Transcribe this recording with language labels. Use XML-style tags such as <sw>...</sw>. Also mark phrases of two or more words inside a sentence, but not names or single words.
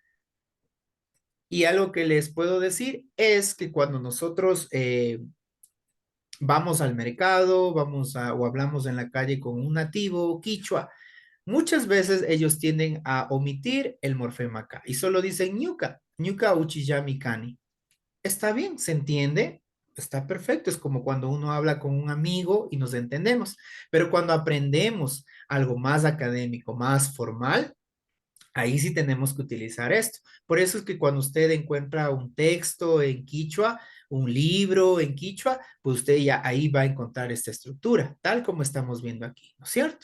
<es>Y algo que les puedo decir es que cuando nosotros vamos al mercado, o hablamos en la calle con un nativo quichua, muchas veces ellos tienden a omitir el morfema K y solo dicen</es> <qu>ñuka, ñuka uchiyami kani.</qu> <es>Está bien, se entiende, está perfecto. Es como cuando uno habla con un amigo y nos entendemos. Pero cuando aprendemos algo más académico, más formal, ahí sí tenemos que utilizar esto. Por eso es que cuando usted encuentra un texto en quichua, un libro en quichua, pues usted ya ahí va a encontrar esta estructura, tal como estamos viendo aquí, ¿no es cierto?</es>